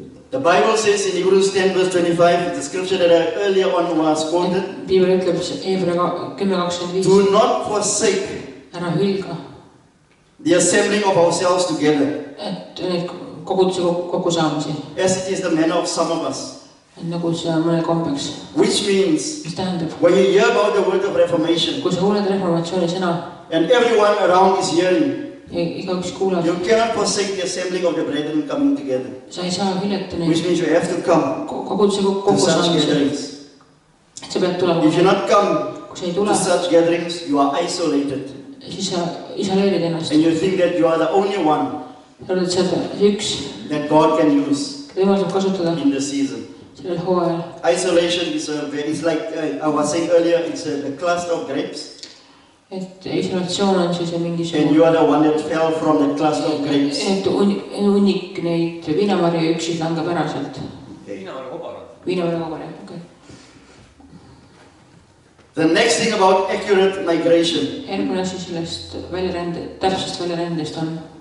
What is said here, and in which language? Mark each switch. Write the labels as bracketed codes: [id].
[en] The Bible says in Hebrews 10 verse 25, the scripture that I earlier on was quoted, [et] Piibel ütleb Hebra 10:25, [en] do not forsake [et] ära hülga, [en] the assembling of ourselves together, [et] et neid koguduse kokkusaamisi, [en] as it is the manner of some of us. [et] et nagu see on mõnel kombeks. [en] Which means, [et] Mis tähendab, [en] when you hear about the word of reformation, [et] kui sa kuuled reformatsiooni sõna [en] and everyone around is hearing, [et] ja igaüks kuulab, [en] you cannot forsake the assembling of the brethren coming together. [et] sa ei saa hyljata [en] Which [et] neid [en] means you have to come [et] koguduse [en] to such [et] kokkusaamisi. [en] gatherings. [et] Sa pead tulema, [en] If you not come [et] kui sa ei [en] to [et] tule, [en] such gatherings, you are isolated. [et] siis sa isoleerid ennast. [en] And you think that you are the only one [et] Sa oled sealt üks, [en] that God can use [et] keda Jumal saab kasutada [en] in the season. [et] sellel hooajal. [en] Isolation is like I was saying earlier, it's a cluster of grapes. [et] Et isolatsioon on siis [en] and [et] mingisugune, [en] you are the one that fell from the cluster of grapes. [et] et hunnik neid viinamarju üksid langeb ära sealt. Viinamarja kobar. Viinamarja kobar, jah, okei. [en] The next thing about accurate migration, [et] Järgmine asi sellest täpsest väljarendest on,